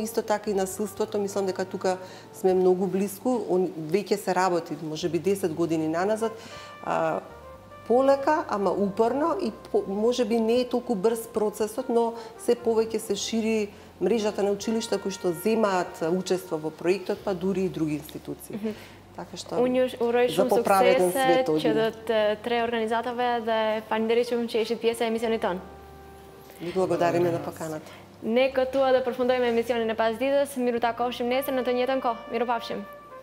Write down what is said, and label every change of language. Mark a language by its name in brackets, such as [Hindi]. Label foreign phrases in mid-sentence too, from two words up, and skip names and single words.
[Macedonian] Исто така и насилството, мислам дека тука сме многу близко, веќе се работи, можеби 10 години наназад, полека, ама упорно и можеби не е толку брз процесот, но се повеќе се шири мрежата на училишта кои што земаат учество во проектот, па дури и други институции. Така што [Albanian] Unë ju uroj shumë suksese që do të tre organizatave dhe falenderoj shumë që ishit pjesë e emisionit tonë. [Macedonian] Ви благодариме на поканата. [Albanian] Ne këtu edhe përfundojmë emisionin e pasdites. Miru takoheshim nesër në të njëjtën kohë. Mirupafshim.